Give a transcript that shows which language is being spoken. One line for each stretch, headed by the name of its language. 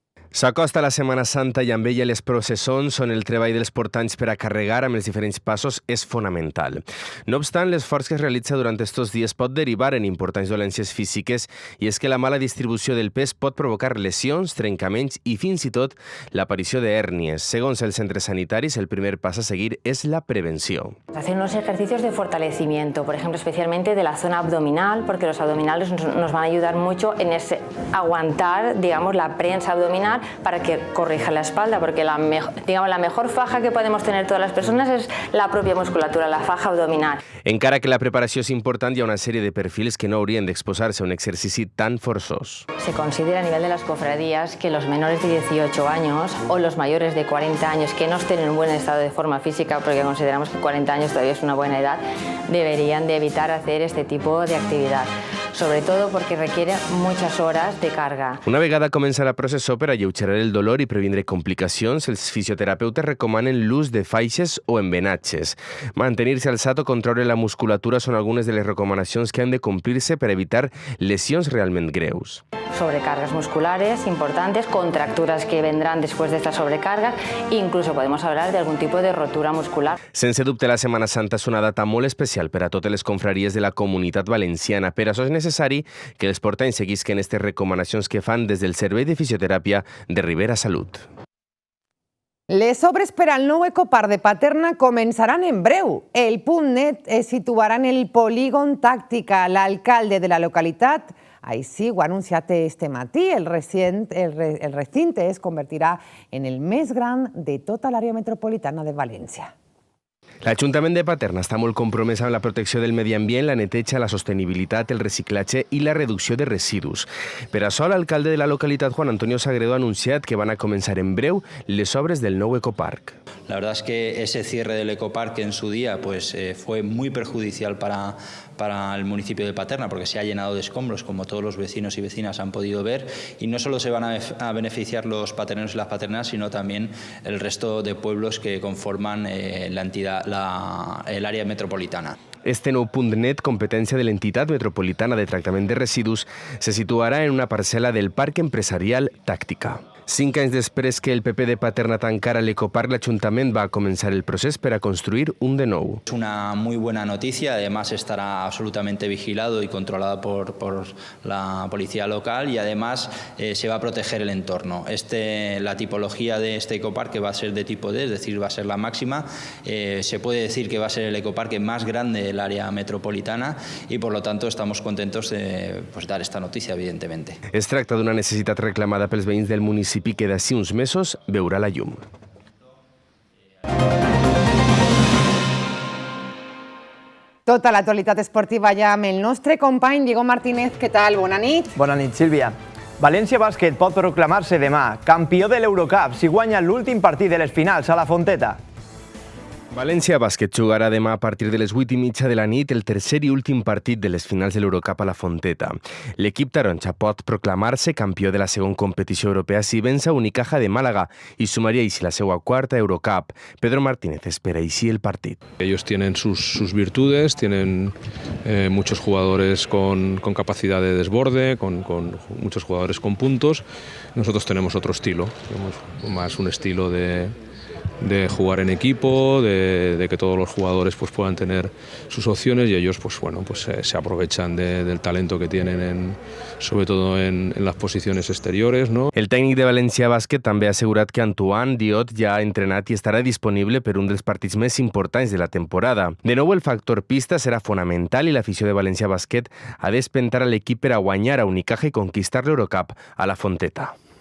Catalan: S'acosta la Setmana Santa i amb ella les processons on el treball dels portants per a carregar amb els diferents passos és fonamental. No obstant, l'esforç que es realitza durant estos dies pot derivar en importants dolències físiques i és que la mala distribució del pes pot provocar lesions, trencaments i fins i tot l'aparició d'hèrnies. Segons els centres sanitaris, el primer pas a seguir és la prevenció.
Spanish: Hacer unos ejercicios de fortalecimiento, por ejemplo, especialmente de la zona abdominal, porque los abdominales nos van a ayudar mucho en aguantar, digamos, la prensa abdominal para que corrija la espalda, porque la mejor faja que podemos tener todas las personas es la propia musculatura, la faja abdominal.
Catalan: Encara que la preparació és important, hi ha una sèrie de perfils que no haurien d'exposar-se a un exercici tan forçós.
Spanish: Se considera a nivel de las cofradías que los menores de 18 años o los mayores de 40 años que no estén en un buen estado de forma física, porque consideramos que 40 años todavía es una buena edad, deberían de evitar hacer este tipo de actividad, sobre todo porque requiere muchas horas de carga.
Catalan: Una vegada comença la processó, per alleugerar el dolor i previndre complicacions, els fisioterapeutes recomanen l'ús de faixes o embenatges. Mantenir-se alçat o contraure la musculatura són algunes de les recomanacions que han de complir-se per evitar lesions realment greus.
Spanish: Sobrecargas musculares importantes, contracturas que vendrán después de estas sobrecargas, incluso podemos hablar de algún tipo de rotura muscular.
Catalan: Sense dubte, la Setmana Santa és una data molt especial per a totes les confraries de la Comunitat Valenciana. Per això és necessari necessari que els portanys seguisquen aquestes recomanacions que fan des del Servei de Fisioteràpia de Ribera Salut. Les obres per al nou ecoparc de Paterna començaran en breu. El punt net es situarà en el polígon Tàctica. L'alcalde de la localitat així ho ha anunciat este matí. El recinte es convertirà en el més gran de tota l'àrea metropolitana de València. L'Ajuntament de Paterna està molt compromès amb la protecció del medi ambient, la neteja, la sostenibilitat, el reciclatge i la reducció de residus. Per això, l'alcalde de la localitat, Juan Antonio Sagredo, ha anunciat que van a començar en breu les obres del nou ecoparc.
Spanish: La verdad es que ese cierre del ecoparque en su día fue muy perjudicial para el municipio de Paterna, porque se ha llenado de escombros, como todos los vecinos y vecinas han podido ver, y no solo se van a beneficiar los paterneros y las paternas, sino también el resto de pueblos que conforman la entidad, el área metropolitana.
Catalan: Este nou punt net, competència de l'entitat metropolitana de tractament de residus, se situarà en una parcel·la del Parc Empresarial Tàctica. 5 anys després que el PP de Paterna tancara l'ecoparc, l'Ajuntament va començar el procés per a construir un de nou.
Spanish: Es una muy buena noticia, además estará absolutamente vigilado y controlado por la policía local y además se va a proteger el entorno. La tipología de este ecoparque va a ser de tipo D, es decir, va a ser la máxima. Se puede decir que va a ser el ecoparque más grande del área metropolitana y por lo tanto estamos contentos de dar esta noticia, evidentemente.
Catalan: Es tracta d'una necessitat reclamada pels veïns del municipi que d'ací uns mesos veurà la llum. Tota l'actualitat esportiva ja amb el nostre company Diego Martínez. Què tal? Bona nit. Bona nit, Sílvia. València Bàsquet pot proclamar-se demà campió de l'Eurocup si guanya l'últim partit de les finals a la Fonteta. València Bàsquet jugarà demà a partir de les 8:30 de la nit el tercer i últim partit de les finals de l'Eurocup a la Fonteta. L'equip taronja pot proclamar-se campió de la segona competició europea si vença Unicaja de Málaga y sumaria així la seva quarta Eurocup. Pedro Martínez espera així el partit.
Spanish: Ellos tienen sus virtudes, tienen muchos jugadores con capacidad de desborde, con muchos jugadores con puntos. Nosotros tenemos otro estilo, más un estilo de jugar en equipo, de que todos los jugadores puedan tener sus opciones y ellos se aprovechan del talento que tienen sobre todo en las posiciones exteriores, ¿no?
Catalan: El tècnic de València Bàsquet també ha assegurat que Antoine Diot ja ha entrenat i estarà disponible per un dels partits més importants de la temporada. De nou, el factor pista serà fonamental i l'afició de València Bàsquet ha d'espentar a l'equip per a guanyar a Unicaja i conquistar l'Eurocup a la Fonteta.